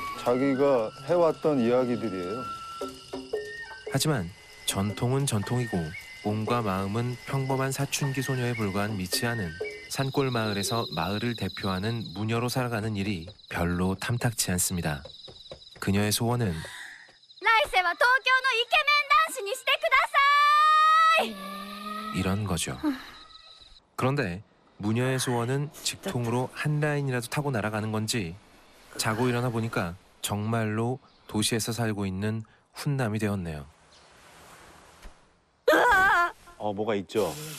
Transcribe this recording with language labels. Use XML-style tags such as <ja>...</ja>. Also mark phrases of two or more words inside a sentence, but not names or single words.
<ko>자기가 해왔던 이야기들이에요. 하지만 전통은 전통이고 몸과 마음은 평범한 사춘기 소녀에 불과한 미치아는 산골 마을에서 마을을 대표하는 무녀로 살아가는 일이 별로 탐탁치 않습니다. 그녀의 소원은</ko> <ja>来世は東京のイケメン男子にしてください。</ja> <ko>이런 거죠. 그런데 무녀의 소원은 직통으로 한 라인이라도 타고 날아가는 건지 자고 일어나 보니까 정말로 도시에서 살고 있는 훈남이 되었네요. 뭐가 있죠.</ko>